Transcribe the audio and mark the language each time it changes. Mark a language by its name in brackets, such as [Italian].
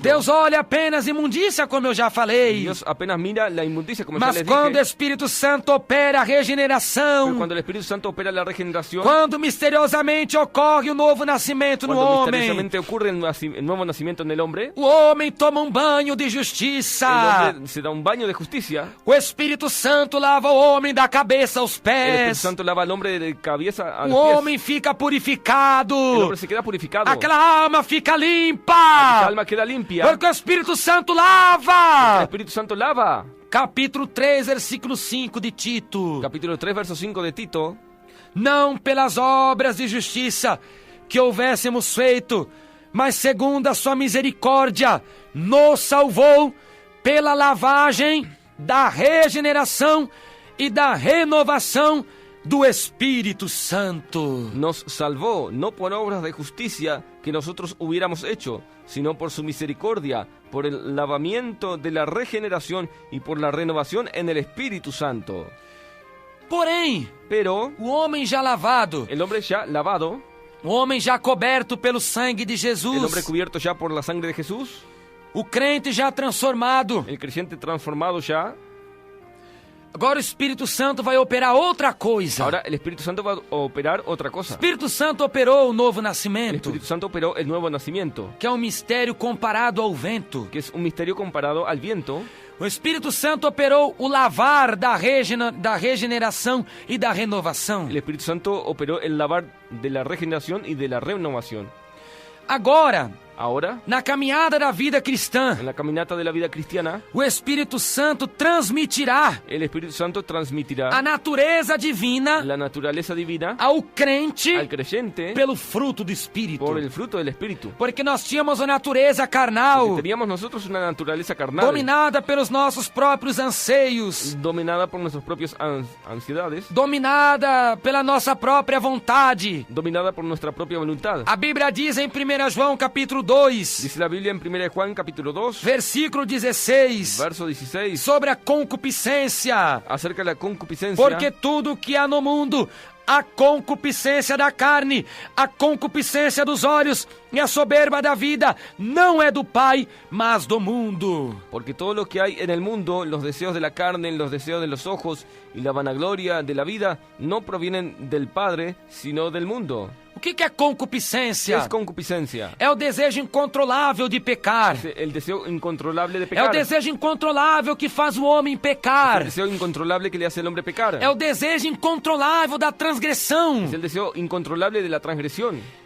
[Portuguese] Deus olha apenas imundícia, como eu já falei. [Spanish] Dios apenas mira la inmundicia, como ya [Portuguese] Mas [Spanish] les [Portuguese] quando o [Spanish] dije. [Portuguese] Espírito Santo opera a [Spanish] Pero [Portuguese] regeneração, [Spanish] cuando el Espíritu Santo opera la regeneración, [Portuguese] quando misteriosamente ocorre o novo nascimento no [Spanish] cuando [Portuguese] homem, [Spanish] misteriosamente ocurre el nuevo nacimiento en el hombre, [Portuguese] o homem toma um banho de [Spanish] el [Portuguese] justiça. [Spanish] hombre se da un baño de justicia. [Portuguese] O Espírito Santo lava o homem da cabeça aos [Spanish] El Espíritu [Portuguese] pés. [Spanish] Santo lava al hombre de cabeza a [Portuguese] O [Spanish] los pies. [Portuguese] homem fica [Spanish] El [Portuguese] purificado. [Spanish] hombre se queda purificado. [Portuguese] Aquela alma fica [Spanish] La [Portuguese] limpa. [Spanish] alma queda limpia. [Portuguese] Porque o Espírito Santo [Spanish] El [Portuguese] lava. [Spanish] Espíritu Santo lava. [Portuguese] Capítulo 3, versículo 5 de Tito. [Spanish] Capítulo 3, verso 5 de Tito. [Portuguese] Não pelas obras de justiça que houvéssemos feito, mas segundo a sua misericórdia, nos salvou pela lavagem da regeneração e da renovação do Espírito Santo. [Spanish] Nos salvó, no por obras de justicia que nosotros hubiéramos hecho, sino por su misericordia, por el lavamiento de la regeneración y por la renovación en el Espíritu Santo. [Portuguese] Porém, [Spanish] Pero [Portuguese] o homem já lavado, [Spanish] el hombre ya lavado, [Portuguese] o homem já coberto pelo sangue de [Spanish] el hombre [Portuguese] Jesus, [Spanish] cubierto ya por la sangre de Jesús, [Portuguese] o crente já transformado, [Spanish] el creyente transformado ya, [Portuguese] agora o Espírito Santo vai operar outra coisa. [Spanish] ahora el Espíritu Santo va a operar otra [Portuguese] O [Spanish] cosa. [Portuguese] Espírito Santo operou o novo [Spanish] El [Portuguese] nascimento, [Spanish] Espíritu Santo operó el nuevo nacimiento, [Portuguese] que é um mistério comparado ao vento. [Spanish] que es un misterio comparado al viento. [Portuguese] O Espírito Santo operou o lavar da regeneração e da renovação. [Spanish] El Espíritu Santo operó el lavar de la regeneración y de la renovación. [Portuguese] Agora, [Spanish] Ahora, [Portuguese] na caminhada da vida cristã, [Spanish] en la caminata de la vida cristiana, [Portuguese] o Espírito Santo transmitirá [Spanish] el Espíritu Santo transmitirá [Portuguese] a natureza divina [Spanish] la naturaleza divina [Portuguese] ao crente [Spanish] al creyente [Portuguese] pelo fruto do Espírito. [Spanish] por el fruto del Espíritu. [Portuguese] Porque nós tínhamos a natureza carnal, [Spanish] Teníamos nosotros una naturaleza carnal, [Portuguese] dominada pelos nossos próprios anseios, [Spanish] dominada por nuestras propias ansiedades, [Portuguese] dominada pela nossa própria vontade. [Spanish] dominada por nuestra propia voluntad. [Portuguese] A Bíblia diz em 1 João capítulo 2, [Spanish] Dice la Biblia en 1 Juan capítulo 2, [Portuguese] versículo 16, [Spanish] verso 16, [Portuguese] sobre a concupiscência. [Spanish] acerca de la concupiscencia, [Portuguese] Porque tudo que há no mundo, a concupiscência da carne, a concupiscência dos olhos e a soberba da vida, não é do Pai, mas do mundo. [Spanish] porque todo lo que hay en el mundo, los deseos de la carne, los deseos de los ojos y la vanagloria de la vida, no provienen del Padre, sino del mundo. [Portuguese] O que é [Spanish] ¿Qué [Portuguese] concupiscência? [Spanish] es concupiscencia? [Portuguese] É o desejo incontrolável de pecar. [Spanish] Es el deseo incontrolable de [Portuguese] É o [Spanish] pecar. [Portuguese] desejo incontrolável que faz o homem [Spanish] El [Portuguese] pecar. [Spanish] deseo incontrolable que le hace al hombre pecar. [Portuguese] É o desejo incontrolável da transgressão. [Spanish] Es el deseo incontrolable de la transgresión.